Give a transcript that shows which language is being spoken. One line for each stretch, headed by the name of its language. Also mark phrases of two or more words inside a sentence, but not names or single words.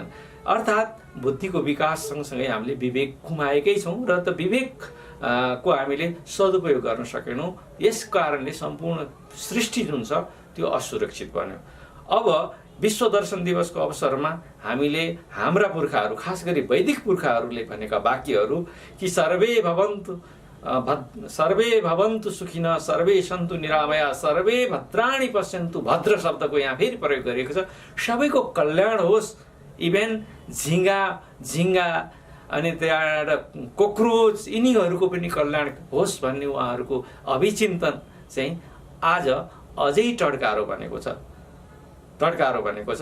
Nepali: अर्थात् बुद्धिको विकास सँगसँगै हामीले विवेक गुमाएकै छौँ र त विवेक को हामीले सदुपयोग गर्न सकेनौँ। यस कारणले सम्पूर्ण सृष्टि जुन छ त्यो असुरक्षित बन्यो। अब विश्व दर्शन दिवसको अवसरमा हामीले हाम्रा पुर्खाहरू, खास गरी वैदिक पुर्खाहरूले भनेका वाक्यहरू कि
Sanskrit: सर्वे भवन्तु सुखिनः, सर्वे सन्तु निरामया, सर्वे भद्राणि पश्यन्तु,
Nepali: भद्र शब्दको यहाँ फेरि प्रयोग गरिएको छ। सबैको कल्याण होस्, इभेन झिङ्गा अनि त्यहाँबाट कोक्रोच यिनीहरूको पनि कल्याण होस् भन्ने उहाँहरूको अभिचिन्तन चाहिँ आज अझै टड्कारो बनेको छ।